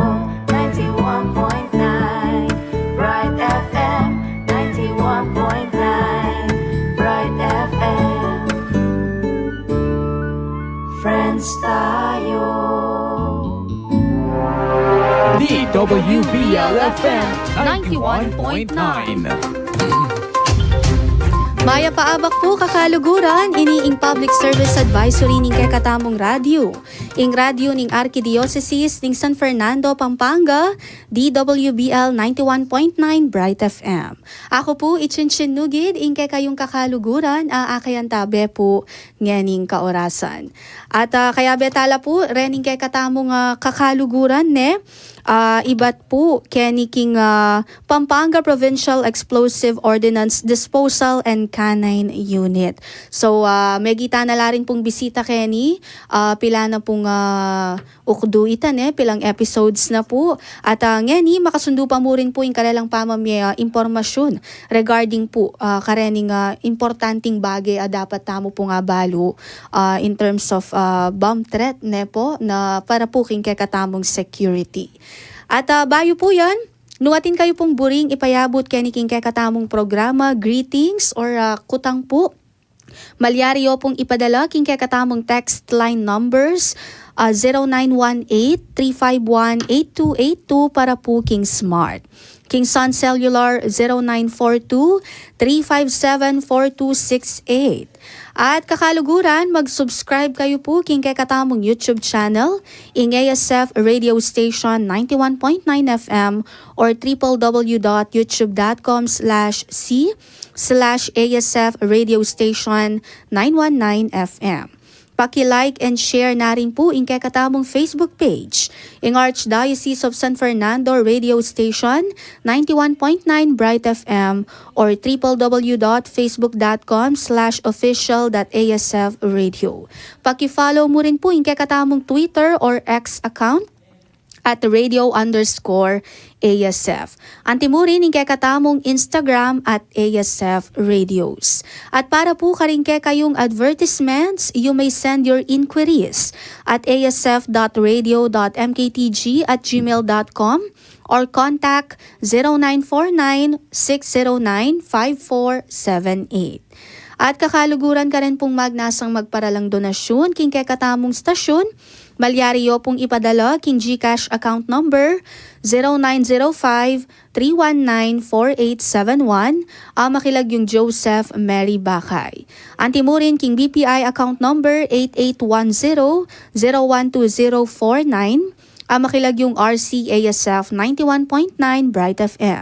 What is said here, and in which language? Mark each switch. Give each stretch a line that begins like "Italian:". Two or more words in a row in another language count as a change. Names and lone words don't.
Pampanga: 91.9 Bright FM 91.9 Bright FM Friends tayo. DWBL-FM 91.9. Maya paabak po kakaluguran, iniing
English: public service advisory
Pampanga: ning kakatamong radyo. Ing radyo ning Archdiocese ning San Fernando, Pampanga, DWBL 91.9 Bright FM. Ako po, Ichinchinugid, ing kayong kakaluguran, aakayan tabe po nganing kaorasan. At kaya betala po, rening kakatamong kakaluguran ne, ibat po keniking Pampanga Provincial Explosive Ordnance Disposal and Canine Unit. So megita na la rin pong bisita keni, pila na pong ukdo itan pilang episodes na po. At ngeni makasundo pa mo rin po yung kalalang pamamya impormasyon regarding po karening importanting bagay dapat tamo po nga balo
English: in terms of bomb threat
Pampanga: ne po na para po king kakatamong security. At bayo po yan, nuwatin kayo pong buring ipayabot kaniking kakatamong programa, greetings or kutang po. Malyaryo pong ipadala king kakatamong text line numbers 0918-351-8282 para po king smart. King Sun Cellular 0942-357-4268. At kakaluguran, mag-subscribe kayo po king kakatamong YouTube channel, ing ASF Radio Station 91.9 FM or www.youtube.com/c/ASF Radio Station 919 FM. Paki-
English: like and share
Pampanga: na rin po ing kakatamong Facebook page, ing Archdiocese of San Fernando Radio Station 91.9 Bright FM or www.facebook.com/official.asfradio. Paki-follow mo rin po ing kakatamong Twitter or X account at radio_ASF. Antimurin ing kakatamong Instagram at ASF Radios. At para po karingke kayong advertisements,
English: you may send your inquiries
Pampanga: at asf.radio.mktg@gmail.com or contact 0949-609-5478. At kakaluguran ka rin pong magnasang magparalang donasyon king kakatamong stasyon. Malyariyo pong ipadala king GCash account number 0905-319-4871. Makilag yung Joseph Mary Bakay. Antimurin king BPI account number 8810-012049. Makilag yung RCASF 91.9 Bright FM.